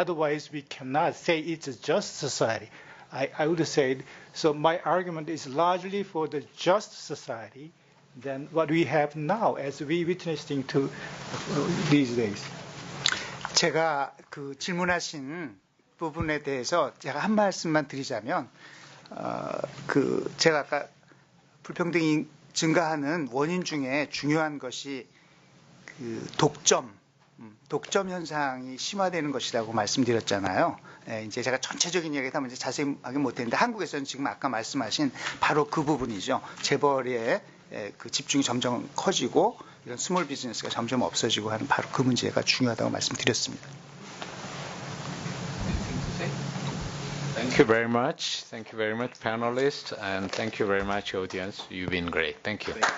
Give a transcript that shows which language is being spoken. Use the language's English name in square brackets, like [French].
[English] Otherwise, we cannot say it's a just society. I would say, so my argument is largely for the just society than what we have now as we witnessing to these days. [Korean] 제가 그 질문하신 부분에 대해서 제가 한 말씀만 드리자면, 그 제가 아까 불평등이 증가하는 원인 중에 중요한 것이 그 독점 현상이 심화되는 것이라고 말씀드렸잖아요. 이제 제가 전체적인 이야기를 하면 이제 자세히 하긴 못했는데 한국에서는 지금 아까 말씀하신 바로 그 부분이죠. 재벌의 그 집중이 점점 커지고 이런 스몰 비즈니스가 점점 없어지고 하는 바로 그 문제가 중요하다고 말씀드렸습니다. [English] Thank you very much. Thank you very much, panelists, and thank you very much, audience. You've been great. Thank you.